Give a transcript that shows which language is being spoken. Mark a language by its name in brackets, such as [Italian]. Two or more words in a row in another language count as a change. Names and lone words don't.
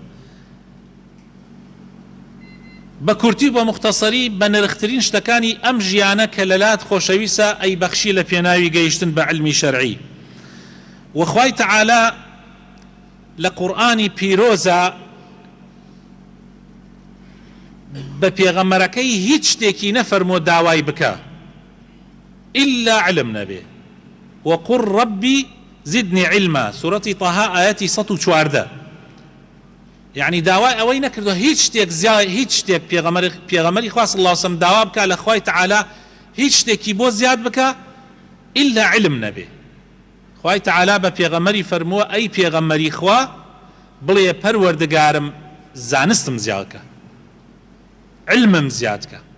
[Central Kurdish] بە کورتی بۆ مختصری بە نرخترین شتەکانی ئەم ژیانە کە لەلات خۆشەویستە ئەی بەخشی لە پێناوی گەیشتن بە علمی شەرعی. وخوای تەعالا لە قورئانی پیرۆزە بە پێغەمبەرەکەی هیچ شتێکی نەفەرمۆ داوای بکە [Arabic] إلا علم [Central Kurdish] نەبێ. [Arabic] وقل ربي زدني علما، [Central Kurdish] سورەتی طه ئاەتی 114. یعنی داوای ئەوەی نەکردو هیچ شتێک زیاد، هیچ شتێک پێغەمبەری خوا [Arabic] صلی الله علیه وسلم [Central Kurdish] داوا بکە لە خوای تەعالا هیچ شتێکی بۆ زیاد بکە [Arabic] إلا علم [Central Kurdish] نەبێ. خوای تەعالا بە پێغەمبەری فەرمووە: ئەی پێغەمبەری خوا، بڵێ پەروەردگارم زانستم زیادکە، علمم زیادکە.